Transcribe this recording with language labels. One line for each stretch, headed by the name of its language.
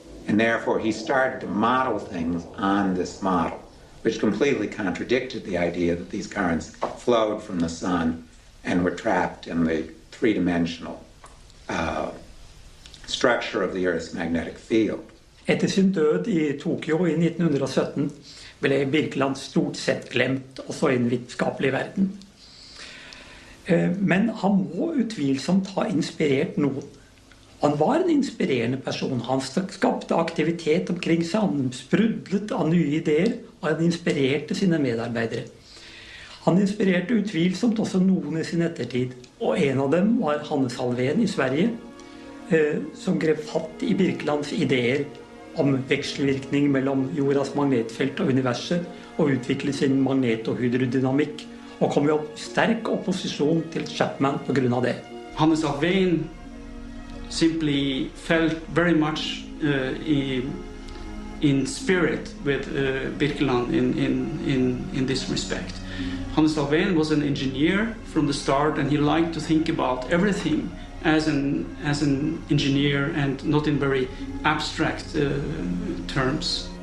English: And therefore he started to model things on this model, which completely contradicted the idea that these currents flowed from the sun and were trapped in the three-dimensional structure of the Earth's magnetic field.
Norwegian: Etter sin død i Tokyo i 1917 ble Birkeland stort sett glemt, også i den vitenskapelige verden. Men han må utvilsomt ha inspirert noen. Han var en inspirerende person. Han skapte aktivitet omkring seg, han sprudlet av nye ideer, og han inspirerte sine medarbeidere. Han inspirerte utvilsomt også noen i sin ettertid, og en av dem var Alfvén i Sverige, som grep fatt i Birkelands ideer om vekselvirkning mellom jordas magnetfelt og universet, og utviklet sin magnet- og hydrodynamikk, og kom i sterk opposisjon til Chapman på grunn av det.
English: Alfvén simply felt very much in spirit with Birkeland in this respect. Alfvén was an engineer from the start, and he liked to think about everything as an engineer and not in very abstract terms.